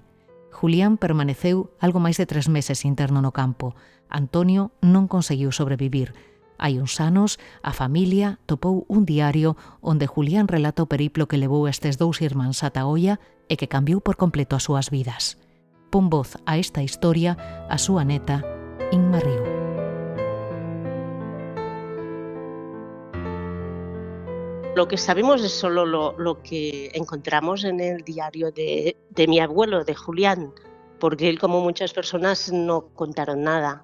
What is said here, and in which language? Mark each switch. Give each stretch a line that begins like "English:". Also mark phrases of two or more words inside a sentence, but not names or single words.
Galician: Julián permaneceu algo máis de 3 meses interno no campo. Antonio non conseguiu sobrevivir. Hai uns anos, a familia topou un diario onde Julián relata o periplo que levou estes dous irmáns ata Oia e que cambiou por completo as súas vidas. Pon voz a esta historia a súa neta, Inma Río.
Spanish: Lo que sabemos es solo lo que encontramos en el diario de mi abuelo, de Julián, porque él, como muchas personas, no contaron nada.